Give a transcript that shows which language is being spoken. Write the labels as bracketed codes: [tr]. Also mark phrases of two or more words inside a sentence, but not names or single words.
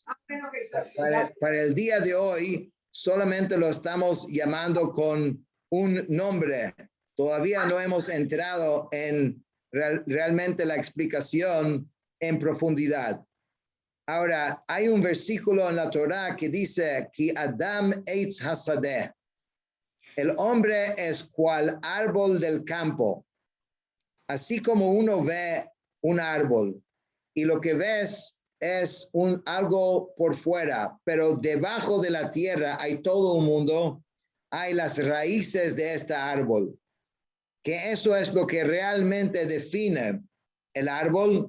[es] Para el día de hoy, solamente lo estamos llamando con un nombre. Todavía no hemos entrado en realmente la explicación en profundidad. [he] Ahora, hay un versículo en la Torá que dice que אדם עץ השדה. [es] El hombre es cual árbol del campo. Así como uno ve un árbol y lo que ves es algo por fuera, pero debajo de la tierra hay todo un mundo, hay las raíces de este árbol, que eso es lo que realmente define el árbol.